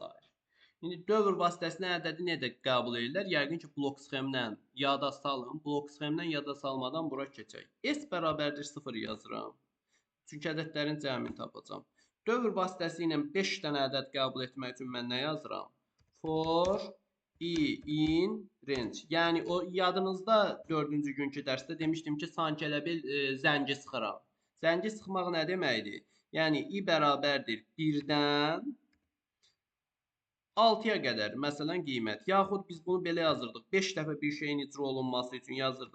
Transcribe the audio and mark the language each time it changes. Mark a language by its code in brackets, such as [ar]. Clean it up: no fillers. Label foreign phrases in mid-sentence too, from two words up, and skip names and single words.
[az] İndi dövr vasitəsilə ədədi necə qəbul edirlər? Yəqin ki, blok sxemdən yada salın. Blok sxemdən yada salmadan bura keçək. S bərabərdir 0 yazıram. Çünki ədədlərin cəmini tapacağam. Dövr vasitəsilə 5 dənə ədəd qəbul etmək üçün mən nə yazıram? [en] For i in range. [az] Yəni o yadınızda 4-cü günkü dərsdə demişdim ki, sanki elə bil zəngi sıxıram. Zəngi sıxmaq nə deməkdir? Yəni i bərabərdir 1-dən 6-ya qədər məsələn qiymət. Yaxud biz bunu belə yazırdıq. 5 dəfə bir şeyin icra olunması üçün yazırdıq.